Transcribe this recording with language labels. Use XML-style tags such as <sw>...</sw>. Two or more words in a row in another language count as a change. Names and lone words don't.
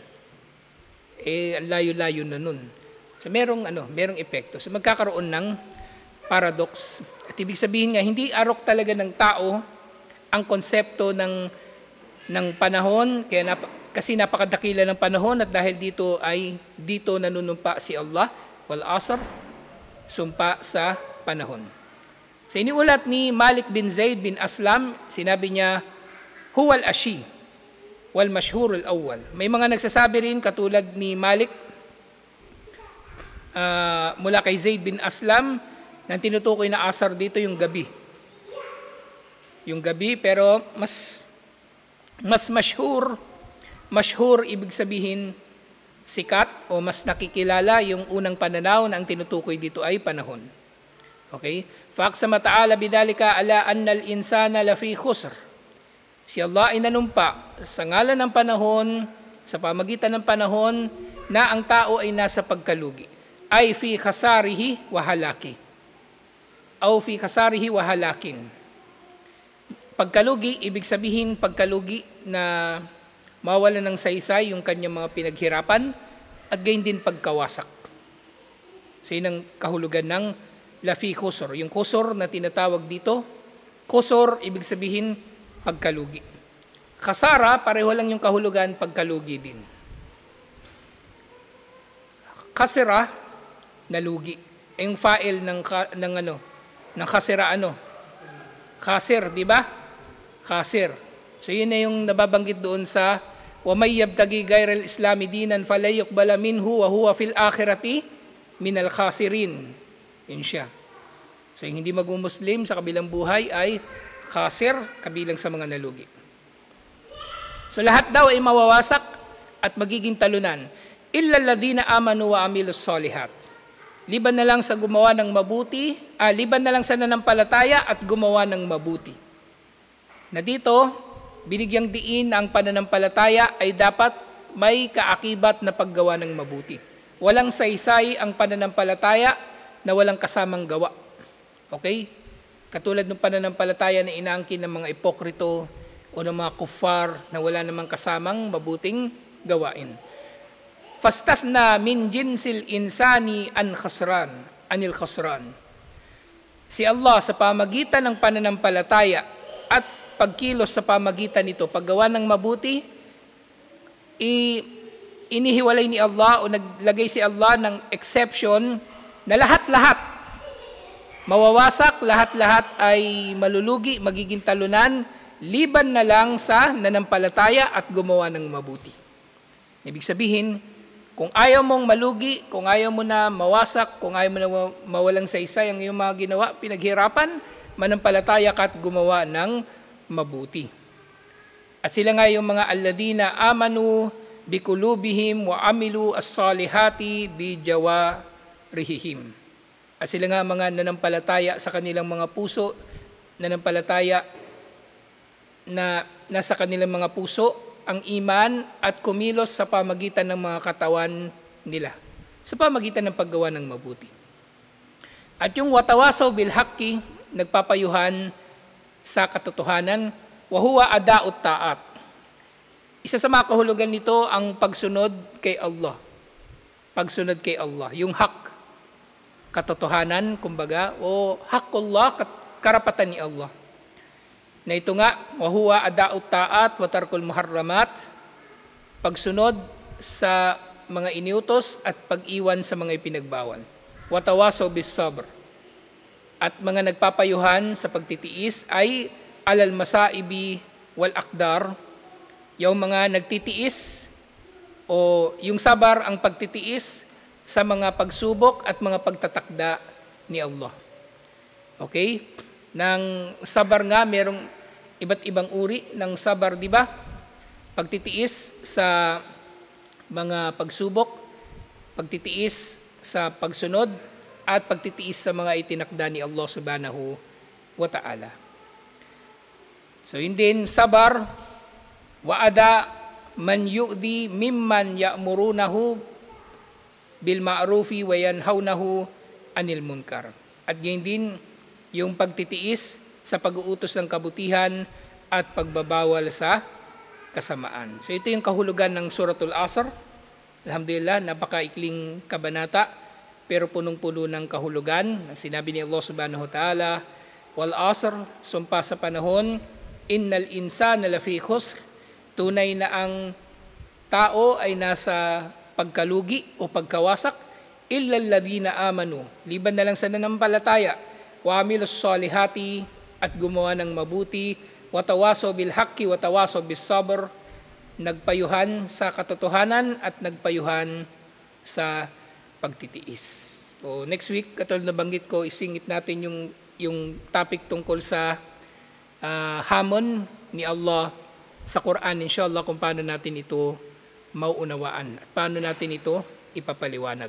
<tl>Ang layo-layo na nun. So merong epekto. So magkakaroon ng paradox. At ibig sabihin nga, hindi arok talaga ng tao ang konsepto ng panahon, kasi napakadakila ng panahon at dahil dito nanunumpa si Allah,</tl> <ar>والعصر,</ar> <tl>sumpa sa panahon. Sa iniulat ni Malik bin Zaid bin Aslam, sinabi niya,</tl> <ar>هو العشي، والمشهور الأول.</ar> <tl>May mga nagsasabi rin katulad ni Malik mula kay Zaid bin Aslam na tinutukoy na asar dito yung gabi. Yung gabi pero mas mashhur ibig sabihin sikat o mas nakikilala yung unang pananaw na ang tinutukoy dito ay panahon. Okay?</tl> <ar>فأقسم تعالى بذلك على أن الإنسان لفي خسر.</ar> <tl>Si Allah ay nanumpa sa ngalan ng panahon, sa pamagitan ng panahon, na ang tao ay nasa pagkalugi.</tl> <ar>أي في خساره وهلاكه. أو في خساره وهلاك.</ar> <tl>Pagkalugi, ibig sabihin pagkalugi na mawala ng saysay yung kanyang mga pinaghirapan at gayon din pagkawasak. So yun ang kahulugan ng</tl> <ar>لفي خسر.</ar> <tl>Yung khusr na tinatawag dito, khusr, ibig sabihin pagkalugi. Khasara, pareho lang yung kahulugan, pagkalugi din. Khasira, nalugi. Yung fa'il ng khasira khasir, di ba? Khasir. So yun na yung nababanggit doon sa</tl> <ar>ومن يبتغ غير الإسلام دينا فلا يقبل منه وهو في الآخرة من الخاسرين.</ar> <tl>Yun siya. So yung hindi mag-muslim sa kabilang buhay ay khasir, kabilang sa mga nalugi. So lahat daw ay mawawasak at magiging talunan.</tl> <ar>إلا الذين آمنوا وعملوا الصالحات.</ar> <tl>Liban na lang sa gumawa ng mabuti, liban na lang sa nanampalataya at gumawa ng mabuti. Na dito, binigyang diin ang pananampalataya ay dapat may kaakibat na paggawa ng mabuti. Walang saysay ang pananampalataya na walang kasamang gawa. Okay? Katulad ng pananampalataya na inaangkin ng mga ipokrito o ng mga kuffar na wala namang kasamang mabuting gawain.</tl> <ar>فاستثنى من جنس الإنسان عن الخسران.</ar> <tl>Si Allah sa pamagitan ng pananampalataya at pagkilos sa pamagitan nito, paggawa ng mabuti, inihiwalay ni Allah o naglagay si Allah ng exception na lahat-lahat mawawasak, lahat-lahat ay malulugi, magiging talunan, liban na lang sa nanampalataya at gumawa ng mabuti. Ibig sabihin, kung ayaw mong malugi, kung ayaw mo na mawasak, kung ayaw mo na mawalang saysay ang iyong mga ginawa, pinaghirapan, manampalataya ka at gumawa ng mabuti. At sila nga yung mga</tl> <ar>الذين آمنوا بقلوبهم وعملوا الصالحات بجوارحهم.</ar> <tl>At sila nga mga nanampalataya sa kanilang mga puso, nanampalataya na nasa kanilang mga puso ang iman at kumilos sa pamagitan ng mga katawan nila, sa pamagitan ng paggawa ng mabuti. At yung</tl> <ar>وتواصوا بالحق,</ar> <tl>nagpapayuhan sa katotohanan,</tl> <ar>وهو أداء الطاعات.</ar> <tl>Isa sa mga kahulugan nito ang pagsunod kay Allah. Pagsunod kay Allah, yung haq, katotohanan, kumbaga, o haqqullah, karapatan ni Allah. Na ito nga,</tl> <ar>وهو أداء الطاعات وترك المحرمات,</ar> <tl>pagsunod sa mga iniutos at pag-iwan sa mga ipinagbawal.</tl> <ar>وتواصوا بالصبر.</ar> <tl>At mga nagpapayuhan sa pagtitiis ay</tl> <ar>على المصائب والأقدار,</ar> <tl>yung mga nagtitiis o yung sabar ang pagtitiis sa mga pagsubok at mga pagtatakda ni Allah. Okay? Nang sabar nga, merong iba't ibang uri ng sabar, di ba? Pagtitiis sa mga pagsubok, pagtitiis sa pagsunod, at pagtitiis sa mga itinakda ni Allah</tl> <ar>سبحانه وتعالى.</ar> <tl>So yun din,</tl> <ar>صبر، وأذى من يؤذي ممن يأمرونه بالمعروف وينهونه عن المنكر.</ar> <tl>At ganyan din, yung pagtitiis sa pag-uutos ng kabutihan at pagbabawal sa kasamaan. So ito yung kahulugan ng Suratul Asr. Alhamdulillah, napakaikling kabanata, pero punong-puno ng kahulugan. Sinabi ni Allah</tl> <ar>سبحانه وتعالى, والعصر,</ar> <tl>sumpa sa panahon,</tl> <ar>إن الإنسان لفي خسر,</ar> <tl>tunay na ang tao ay nasa pagkalugi o pagkawasak,</tl> <ar>إلا الذين آمنوا,</ar> <tl>liban na lang sa nanampalataya,</tl> <ar>وعملوا الصالحات,</ar> <tl>at gumawa ng mabuti,</tl> <ar>وتواصوا بالحق، وتواصوا بالصبر,</ar> <tl>nagpayuhan sa katotohanan at nagpayuhan sa pagtitiis. So next week, katulad na banggit ko, isingit natin yung topic tungkol sa hamon ni Allah sa Quran, inshallah, kung paano natin ito mauunawaan at paano natin ito ipapaliwanag.</tl>